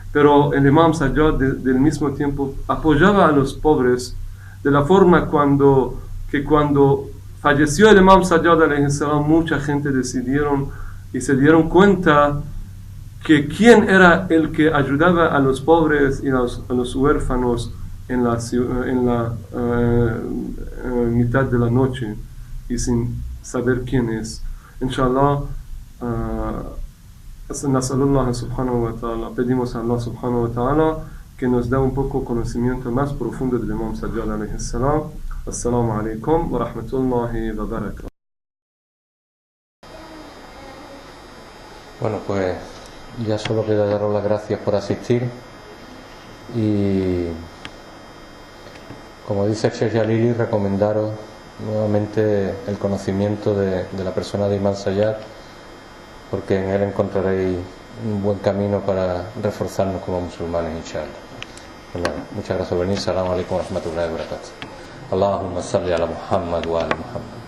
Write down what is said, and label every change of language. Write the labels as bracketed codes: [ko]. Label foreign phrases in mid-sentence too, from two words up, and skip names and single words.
[es] pero el Imam Sajjad del mismo tiempo apoyaba a los pobres de la forma que cuando falleció el Imam Sajjad [ar] عليه السلام, [es] mucha gente decidieron y se dieron cuenta que quién era el que ayudaba a los pobres y a los huérfanos en la mitad de la noche, y sin saber quién es. [ar] إن شاء الله نسأل الله سبحانه وتعالى, [es] pedimos a Allah [ar] سبحانه وتعالى [es] que nos dé un poco conocimiento más profundo del Imam Sajjad [ar] عليه السلام. السلام عليكم ورحمة الله وبركاته. [es] Bueno, pues ya solo queda daros las gracias por asistir, y como dice el Sheikh Jalili, recomendaros nuevamente el conocimiento de la persona de Imam Sajjad, porque en él encontraréis un buen camino para reforzarnos como musulmanes, inshallah. Bueno, muchas gracias por venir. [ar] السلام عليكم ورحمة الله وبركاته. اللهم صل على محمد وعلى محمد.